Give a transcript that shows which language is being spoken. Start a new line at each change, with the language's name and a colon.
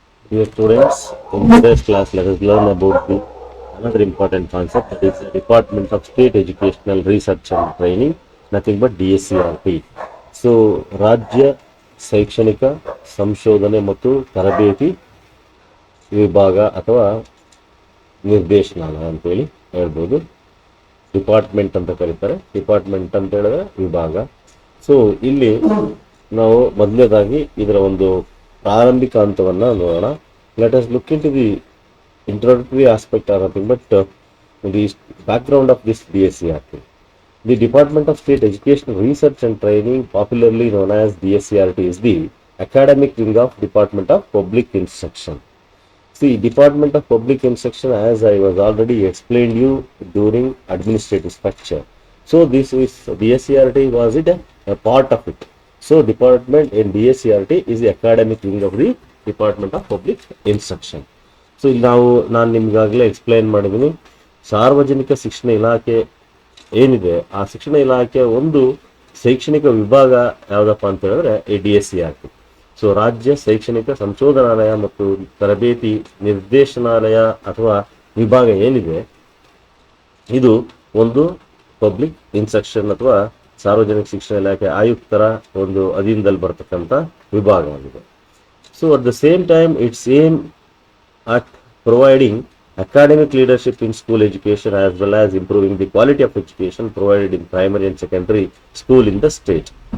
English: Dear students, in today's class, let us learn about another important concept, that is the Department of State Educational Research and Training, nothing but DSCRT.
Kannada: So ರಾಜ್ಯ ಶೈಕ್ಷಣಿಕ ಸಂಶೋಧನೆ ಮತ್ತು ತರಬೇತಿ ವಿಭಾಗ ಅಥವಾ ನಿರ್ದೇಶನಾಲಯ ಅಂತೇಳಿ ಹೇಳ್ಬೋದು. ಡಿಪಾರ್ಟ್ಮೆಂಟ್ ಅಂತ ಕರೀತಾರೆ. ಡಿಪಾರ್ಟ್ಮೆಂಟ್ ಅಂತ ಹೇಳಿದ್ರೆ ವಿಭಾಗ. ಸೊ ಇಲ್ಲಿ ನಾವು ಮೊದಲನೇದಾಗಿ ಇದರ ಒಂದು ಪ್ರಾರಂಭಿಕ ಹಂತವನ್ನ ನೋಡೋಣ.
English: Let us look into the introductory aspect or nothing but the background of this DSCRT. The Department of State Educational Research and Training, popularly known as DSCRT, is the academic wing of Department of Public Instruction. See, Department of Public Instruction, as I was already explained you during administrative structure. So this is DSCRT, was it a part of it? So department in DSCRT is the academic wing of the Department of Public Instruction.
Kannada: So ಇಲ್ಲಿ ನಾನು ನಿಮ್ಗಾಗಲೇ explain ಮಾಡಿದ್ದೀನಿ. ಸಾರ್ವಜನಿಕ ಶಿಕ್ಷಣ ಇಲಾಖೆ ಏನಿದೆ, ಆ ಶಿಕ್ಷಣ ಇಲಾಖೆ ಒಂದು ಶೈಕ್ಷಣಿಕ ವಿಭಾಗ ಯಾವುದಪ್ಪ ಅಂತ ಹೇಳಿದ್ರೆ DSCRT. ಸೊ ರಾಜ್ಯ ಶೈಕ್ಷಣಿಕ ಸಂಶೋಧನಾಲಯ ಮತ್ತು ತರಬೇತಿ ನಿರ್ದೇಶನಾಲಯ ಅಥವಾ ವಿಭಾಗ ಏನಿದೆ, ಇದು ಒಂದು ಪಬ್ಲಿಕ್ ಇನ್ಸ್ಟ್ರಕ್ಷನ್ ಅಥವಾ ಸಾರ್ವಜನಿಕ ಶಿಕ್ಷಣ ಇಲಾಖೆ ಆಯುಕ್ತರ ಒಂದು ಅಧೀನದಲ್ಲಿ ಬರ್ತಕ್ಕಂಥ ವಿಭಾಗವಾಗಿದೆ.
English: So at the same time it's aim at providing academic leadership in school education as well as improving the quality of education provided in primary and secondary school in the state.